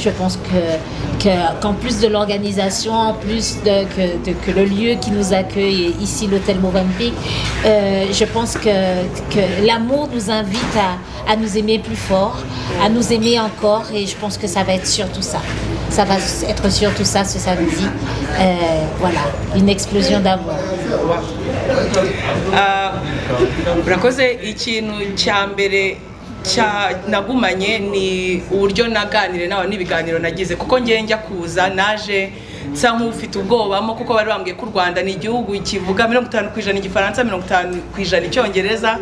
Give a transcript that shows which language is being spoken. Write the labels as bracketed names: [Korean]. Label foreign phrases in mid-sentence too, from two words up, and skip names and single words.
[French] Je pense qu'en plus de l'organisation, en plus que le lieu qui nous accueille ici, l'hôtel Mozambique, je pense que l'amour nous invite à nous aimer plus fort, à nous aimer encore, et je pense que ça va être surtout ça. Ça va être surtout ça ce samedi. Voilà, une explosion d'amour. [Kinyarwanda] Urakoze, ikintu cya mbere nagumanye ni uburyo naganire nawe n'ibiganiro nagize, kuko ngiye njya kuza naje nsa nk'ufite ubwobamo kuko bari bambwiye ko u Rwanda ni igihugu kivuga 50% igifaransa 50% icyongereza.